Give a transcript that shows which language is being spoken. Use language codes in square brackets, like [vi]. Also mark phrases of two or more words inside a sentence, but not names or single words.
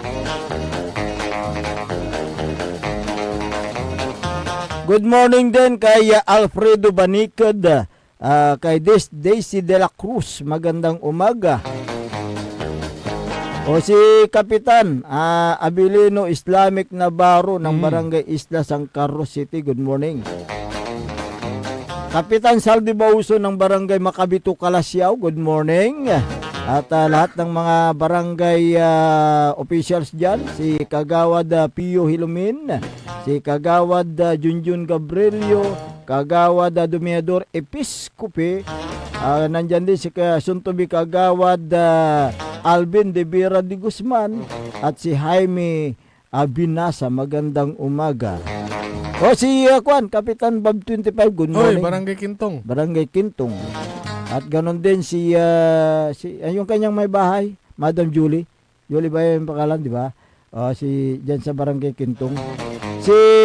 [en] Good morning [tl] din kay Alfredo Banicod, kay Daisy de la Cruz, magandang umaga. Si Kapitan Abilino Islamic Navarro ng Barangay Isla, San Carlos City, [en] good morning. [tl] Kapitan Saldi Bauso ng Barangay Macabito, Calasiao, [en] good morning. [tl] At lahat ng mga [en] barangay officials [tl] dyan, si Kagawad Pio Hilumin, si Kagawad Junjun Gabrielio, Kagawad Domiador Episcope, nandyan din si Suntubi Kagawad Alvin de Vera de Guzman, at si Jaime Binasa, magandang umaga. Si Kapitan Bob 25, [en] good morning. [tl] Barangay Kintong. Barangay Kintong. At ganon din si yung kanyang may bahay, Madam Julie. Julie ba yung pangalan, di ba? Si dyan sa Barangay Kintong.